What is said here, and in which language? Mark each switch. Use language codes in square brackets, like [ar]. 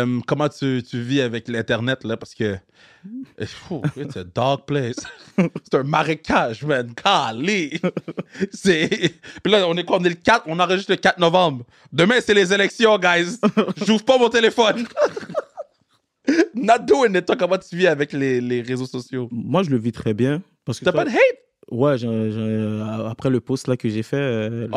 [fr] Comment tu vis avec l'Internet, là? Parce que [en] it's a dog place. [fr] C'est un marécage, man. Calé. Puis là, on est quoi? On est le 4, on enregistre le 4 novembre. Demain, c'est les élections, guys. J'ouvre pas mon téléphone. [en] Not doing it. [fr] Toi, comment tu vis avec les réseaux sociaux? Moi, je le vis très bien. Parce que t'as pas de hate? Ouais, après le post là que j'ai fait...